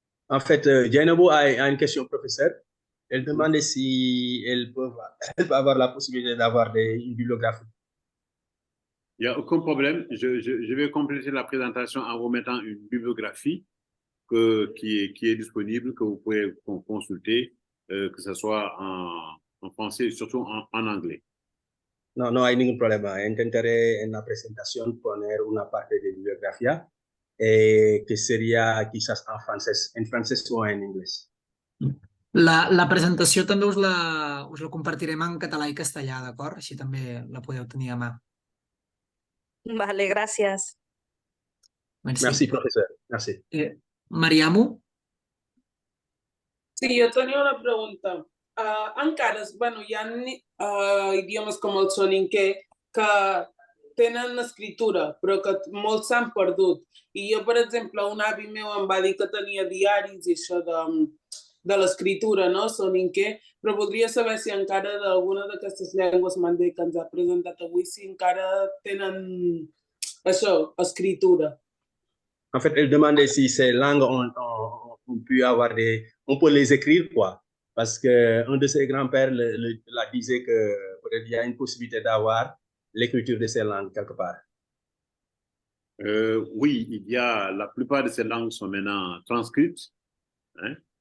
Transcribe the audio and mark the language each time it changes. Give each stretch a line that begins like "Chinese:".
French: En fait, Jainabou a une question, professeur. Elle demande si elle peut avoir la possibilité d'avoir une bibliographie. Il n'y a aucun problème. Je vais compléter la présentation en vous mettant une bibliographie qui est disponible, que vous pouvez consulter, que ce soit en français et surtout en anglais.
Spanish: No, no hay ningún problema. Intentaré en la presentación poner una parte de bibliografía que sería quizás en francés o en inglés.
Catalan: La presentació també us la compartirem en català i castellà, d'acord? Així també la podeu tenir a mà. Vale, gràcies.
French: Merci, professor. Merci.
Catalan: Mariamo? Sí, jo tenia una pregunta. Encara, bueno, hi ha idiomes com el soninquè que tenen escritura, però que molts s'han perdut. I jo, per exemple, un avi meu em va dir que tenia diaris i això de l'escriptura, no? Soninquè, però voldria saber si encara d'alguna d'aquestes llengües mandé que ens ha presentat avui, si encara tenen això, escritura.
French: En fait, elle demandait si ces langues on peut les écrire, quoi. Parce qu'un de ses grands-pères la disait que peut-être il y a une possibilité d'avoir l'écriture de ces langues quelque part. Oui, la plupart de ces langues sont maintenant transcrites. Hein?